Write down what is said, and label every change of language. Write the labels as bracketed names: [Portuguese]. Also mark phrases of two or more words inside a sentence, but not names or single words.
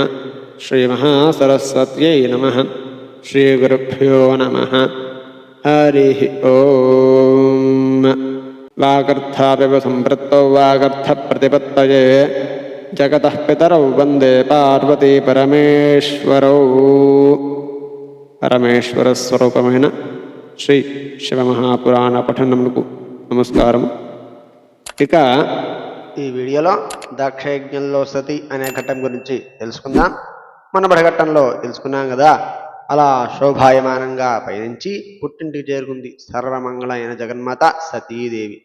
[Sanskrit] श्रीमहासरस्वत्यै नमः। श्रीगुरुभ्यो नमः। हरिः ओं। वागर्थापिव सम्पृक्तौ वागर्थप्रतिपत्तये जगतः पितरौ वन्दे पार्वती परमेश्वरौ. [Telugu] పరమేశ్వరస్వరూపమైన శ్రీ శివమహాపురాణ పఠనమునకు నమస్కారం. ఇక ఈ వీడియోలో దక్షయజ్ఞంలో సతి అనే ఘట్టం గురించి తెలుసుకుందాం. మన ఘట్టంలో తెలుసుకున్నాం కదా, అలా శోభాయమానంగా పయనించి పుట్టింటికి చేరుకుంది సర్వమంగళ అయిన జగన్మాత సతీదేవి.